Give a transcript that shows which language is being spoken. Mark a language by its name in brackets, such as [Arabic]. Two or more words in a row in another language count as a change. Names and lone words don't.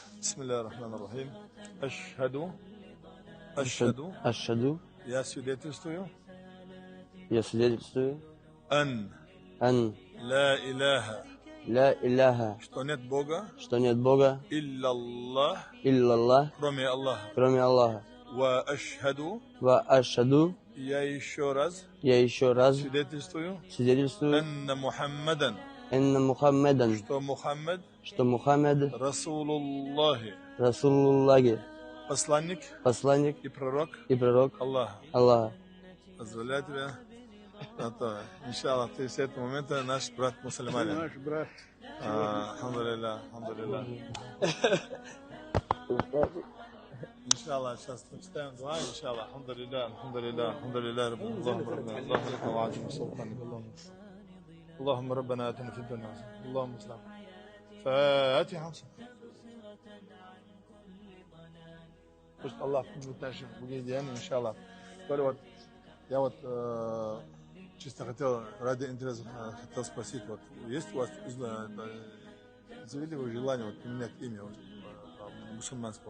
[Arabic] بسم الله الرحمن الرحيم. أشهد. أشهد. [Russian] Я свидетельствую. Я свидетельствую. [Arabic] أن لا إله. [Russian] Что нет Бога. Иллаллах. Кроме Аллаха. [Arabic] وأشهد. [Russian] Я еще раз. Свидетельствую. [Arabic] أن محمدا. [Russian] Что Мухаммад. [Arabic] رسول الله. [Russian] Посланник и пророк Аллаха. Позволяю тебя. Иншаллах, ты с этого момента наш брат мусульманин. Наш брат. Алхамдулилlah. Иншаллах, сейчас прочитаем дуа, иншаллах. [Arabic] Алхамдулилlah, اللهم ربنا آتنا في الدنيا حسنة اللهم اسلم فاتحة. [Russian] Пусть Аллах будет нашим благодеянием, иншаллах. Я чисто хотел, ради интереса, хотел спросить, есть у вас завели желание поменять имя мусульманского?